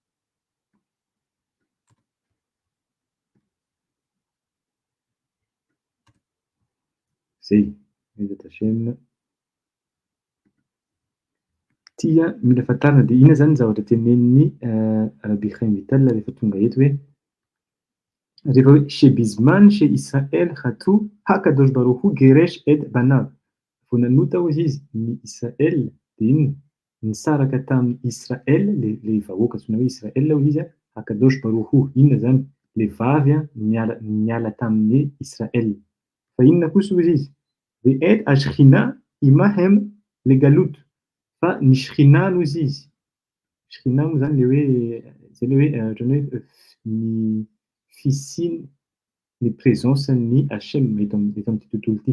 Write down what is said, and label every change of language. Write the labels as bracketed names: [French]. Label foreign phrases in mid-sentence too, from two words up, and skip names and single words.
[Malagasy] Zay, [Hebrew] בעזרת השם. [Malagasy] Tia mila fantarina de ina zany zavatra tenenin'ny Rabbi Chaim Vital rehefa tonga eto hoe rehefa hoe [Hebrew] שבזמן ש ישראל חטאו הקדוש ברוך הוא גירש את בניו. [Malagasy] Vao nanota hozy izy ny Israel de inona nisaraka tamin'ny Israel le vahoaka antsoina hoe Israel hozy izy [Hebrew] הקדוש ברוך הוא, [Malagasy] inona zany le vavy niala tamin'ny Israel. Fa inona kosa hozy izy [Hebrew] ואת השכינה עמהם לגלות. [Malagasy] Fa ny shekhinah hozy izy. Shekhinah moa zany le hoe zay le hoe ohatran'ny hoe ny fisiny ny présence-ny Hashem eto amin'ity tontolo ity.